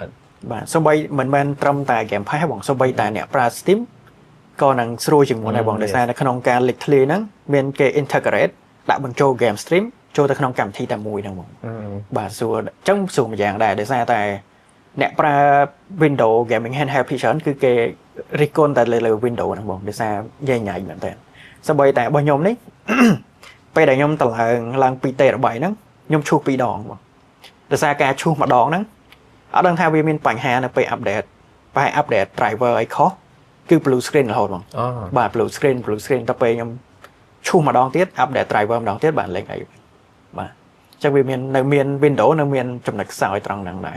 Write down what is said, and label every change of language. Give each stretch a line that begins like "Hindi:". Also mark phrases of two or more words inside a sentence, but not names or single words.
Khmer: បាទសូម្បីមិនមែនត្រឹមតែ
English: game pass
Khmer: បងសូម្បីតែអ្នកប្រើ Steam ក៏នឹងស្រួលជាងមុនដែរបងដោយសារនៅក្នុងការលេចធ្លាយហ្នឹងមានគេ integrate ដាក់បញ្ចូល
English: game stream
Khmer: ចូល ទៅក្នុងកម្មវិធីតែមួយហ្នឹងបងបាទសួរអញ្ចឹងសួរមួយយ៉ាងដែរដោយសារតែអ្នកប្រើ Windows
English: gaming handheld
Khmer: ភាគច្រើនគឺ គេរិះគន់តែលើ Windows ហ្នឹងបងដោយសារញ៉ៃញ៉ៃមែនតើសូម្បីតែរបស់ខ្ញុំនេះ ពេលដែលខ្ញុំតម្លើងឡើង2 TB ហ្នឹងខ្ញុំឈូស2 ដងបងដោយសារការឈូសម្ដងហ្នឹងអត់ដឹងថាវាមានបញ្ហានៅពេល update បែរ
English: update driver
Khmer: អីខុសគឺ
English: blue screen
Khmer: រហូតបងបាទ
English: blue screen
Khmer: ទៅពេលខ្ញុំឈូសម្ដងទៀត
English: update driver
Khmer: ម្ដងទៀតបាទលេខអីបាទអញ្ចឹងវាមាន Windows នៅមានចំណុចខ្សោយត្រង់ហ្នឹងដែរ